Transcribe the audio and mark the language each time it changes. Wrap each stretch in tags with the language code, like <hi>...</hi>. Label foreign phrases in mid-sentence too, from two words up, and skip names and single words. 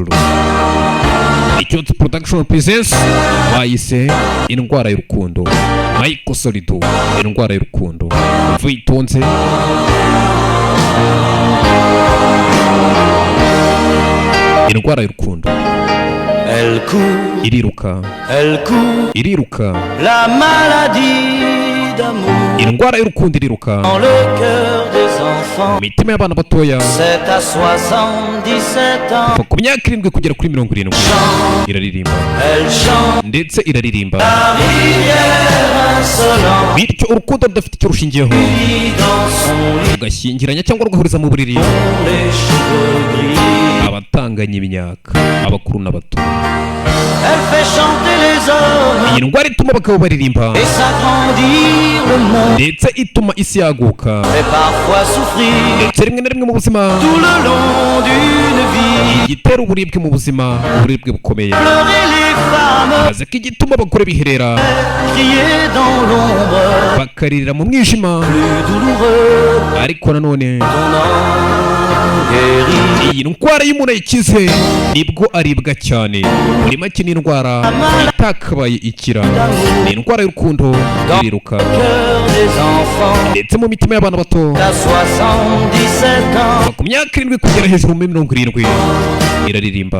<rw>Cyotsi Production presents bayise indwara y'urukundo. Michel Sardou, indwara y'urukundo. Vitonze. Indwara y'urukundo.</rw> <fr>Elle court,</fr> <rw>iriruka.</rw> <fr>Elle court,</fr> <rw>iriruka.</rw> <fr>La maladie d'amour.</fr> <rw>Indwara y'urukundo iriruka.</rw> <fr>Dans le cœur des enfants.</fr> <rw>Mitima y'abana batoya.</rw> <fr>7 à 77 ans.</fr> <rw>Ku myaka 7 kugera kuri 70. Iraririmba.</rw> <fr>Elle chante.</fr> <rw>Ndetse iraririmba.</rw> <fr>La rivière insolente.</fr> <rw>Bityo urukundo rudafite icyo rushingiyeho. Ugashyingiranya cyangwa rugahuriza mu buriri. Abatanganya imyaka, abakuru n'abato.</rw> <fr>Elle fait chanter les hommes.</fr> <rw>Iyi ndwara ituma abagabo baririmba.</rw> <fr>Et s'agrandir le monde.</fr> <rw>Ndetse ituma isi yaguka.</rw> <fr>Et parfois souffrir.</fr> <rw>Ndetse rimwe na rimwe mu buzima.</rw> <fr>Tout le long d'une vie.</fr> <rw>Igitera uburibwe mu buzima, uburibwe bukomeye.</rw> <fr>Pleurer les femmes.</fr> <rw>Maze ko igituma abagore biherera.</rw> <fr>Crier dans l'ombre.</fr> <rw>Bakaririra mu mwijima.</rw> <fr>Plus douloureux.</fr> <rw>Ariko nanone. Iyi ndwara y'umuntu ayikize nibwo aribwa cyane. Muri make ni indwara itakabaye ikira. Ni indwara y'urukundo iriruka. Ndetse mu mitima y'abana bato ku myaka 7 kugera hejuru muri 70 iraririmba.</rw>